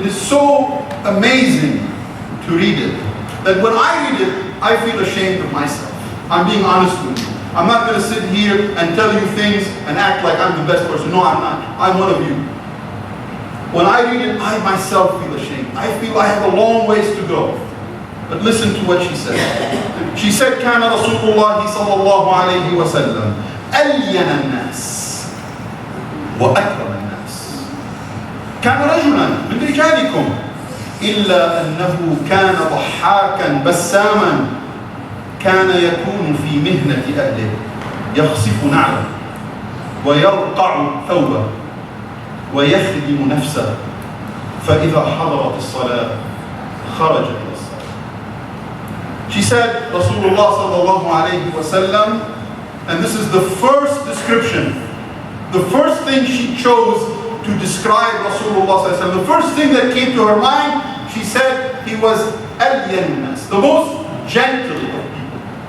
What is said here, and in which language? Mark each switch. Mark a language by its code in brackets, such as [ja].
[en] It is so amazing to read it, that when I read it, I feel ashamed of myself. I'm being honest with you. I'm not going to sit here and tell you things and act like I'm the best person. No, I'm not. I'm one of you. When I read it, I myself feel ashamed. I feel I have a long ways to go. But listen to what she said. She said, [ar] كان رسول الله صلى الله عليه وسلم ألين الناس وأكرم الناس. كان رجلا من رجالكم إلا أنه كان ضحاكا بساما. كان يكون في مهنة أهله يخصف نعله ويرقع ثوبه ويخدم نفسه فإذا حضرت الصلاة خرج إلى الصلاة. [en] She said, Rasulullah sallallahu alayhi wa sallam, and this is the first description, the first thing she chose to describe Rasulullah sallallahu alayhi wa sallam, the first thing that came to her mind, she said he was al-yannas, the most gentle of people.